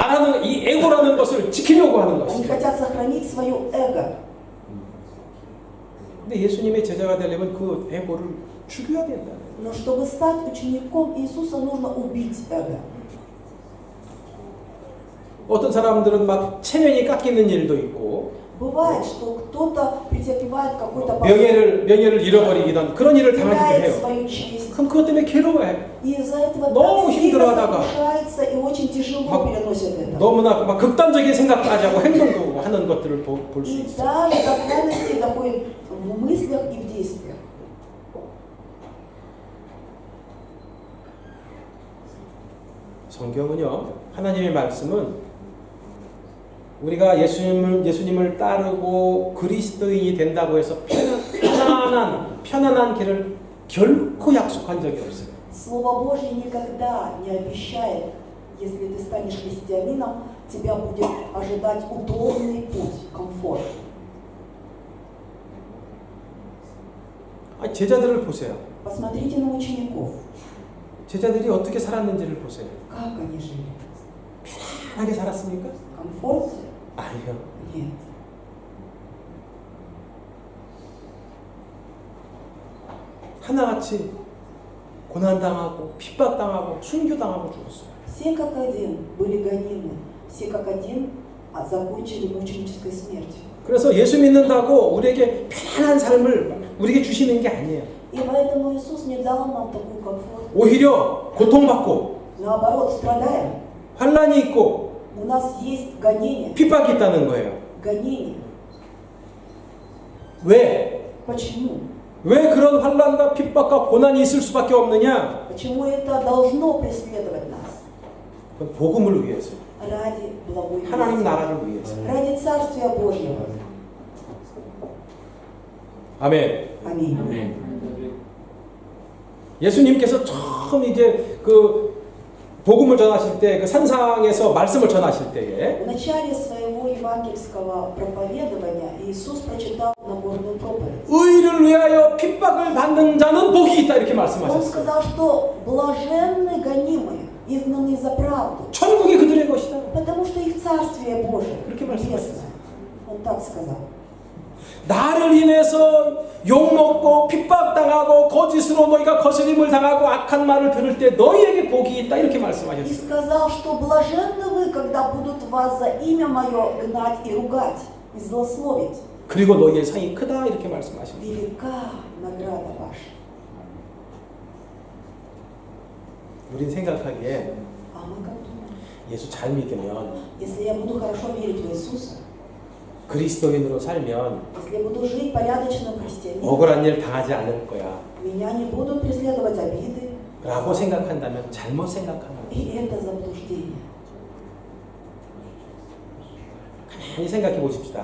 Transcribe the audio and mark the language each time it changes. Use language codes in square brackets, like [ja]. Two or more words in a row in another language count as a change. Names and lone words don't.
[ko] 나라는 이 에고라는 것을 지키려고 하는 [ru] Они [ko] 것이죠. [ru] хотят сохранить свое эго. [ko] 근데 예수님의 제자가 되려면 그 에고를 죽여야 된다. [ru] Но чтобы стать учеником Иисуса, нужно убить эго. [ko] 어떤 사람들은 막 체면이 깎이는 일도 있고 [ru] Бывает, что кто-то претерпевает какой-то [ko] 명예를 잃어버리기도 그런 일을 당하기도 [ru] теряет [ko] 해요. [ru] свою честь. [ko] 그럼 그것 때문에 괴로워해. [ru] И из-за этого [ko] 너무 [ru] так сильно [ko] 힘들어하다가 [ru] сокрушается и очень тяжело [ko] 막 [ru] переносит это. [ko] 너무나 막 극단적인 생각까지 하고 행동도 하는 것들을 볼 수 [ru] И [ko] 있어요. [ru] даже до крайности доходит в мыслях и в действиях. [ko] 성경은요, 하나님의 말씀은 우리가 예수님을 따르고 그리스도인이 된다고 해서 편안한 길을 결코 약속한 적이 없어요. [ru] Слово Божье никогда не обещает, если ты станешь христианином, тебя будет ожидать удобный путь, комфорт. [ko] 제자들을 보세요. [ru] Посмотрите на учеников, [ko] 제자들이 어떻게 살았는지를 보세요. [ru] как они жили. [ko] 편하게 살았습니까? [ru] В комфорте? [ko] 아니요. [ru] Нет. [ko] 하나같이 고난당하고 핍박당하고 순교당하고 죽었어요. [ru] Все как один были гонимы, все как один закончили мученической смертью. [ko] 그래서 예수 믿는다고 우리에게 편안한 삶을 우리에게 주시는 게 아니에요. [ru] И поэтому Иисус не дал нам такой комфорт. [ko] 오히려 고통받고 [ru] Наоборот, страдаем. [ko] 환난이 있고 [ru] У нас есть гонение. [ko] 핍박이 있다는 거예요. [ru] Гонение. [ko] 왜? [ru] Почему? [ko] 왜 그런 환난과 핍박과 고난이 있을 수밖에 없느냐? [ru] Почему это должно преследовать нас? [ko] 그건 복음을 위해서, [ru] Ради благой [ko] 하나님 [ru] вести. [ko] 나라를 위해서. [ru] Ради Царствия Божьего. [ko] 아멘. [ru] Аминь. [ko] 예수님께서 처음 이제 그 복음을 전하실 때, 그 산상에서 말씀을 전하실 때에 [ru] В начале своего евангельского проповедования Иисус прочитал Нагорную проповедь. [ko] 의를 위하여 핍박을 받는 자는 복이 있다 이렇게 [ru] Он [ko] 말씀하셨어요. [ru] сказал, что блаженны гонимые, изгнанные за правду, [ko] 천국이 그들의 것이다. [ru] потому что их Царствие Божие [ko] 그렇게 말씀하셨어요. [ru] небесное. Он так сказал. [ko] 나를 인해서 욕먹고 핍박당하고 거짓으로 너희가 거스림을 당하고 악한 말을 들을 때 너희에게 복이 있다 이렇게 [ru] И [ko] 말씀하셨어요. [ru] сказал, что блаженны вы, когда будут вас за имя Мое гнать и ругать, и злословить. [ko] 그리고 너희의 상이 크다 이렇게 말씀하셨어요. [ru] Велика награда ваша. [ko] 우린 생각하기에 [ru] А мы как думаем? [ko] 예수 잘 믿으면 [ru] Если я буду хорошо верить в Иисуса, [ko] 그리스도인으로 살면 [ru] если я буду жить порядочным христианином, [ko] 억울한 일 당하지 않을 거야 [ru] меня не будут преследовать обиды, [ko] 라고 생각한다면 잘못 생각하는 거예요. [ru] и это заблуждение. [ko] 가만히 생각해 보십시다.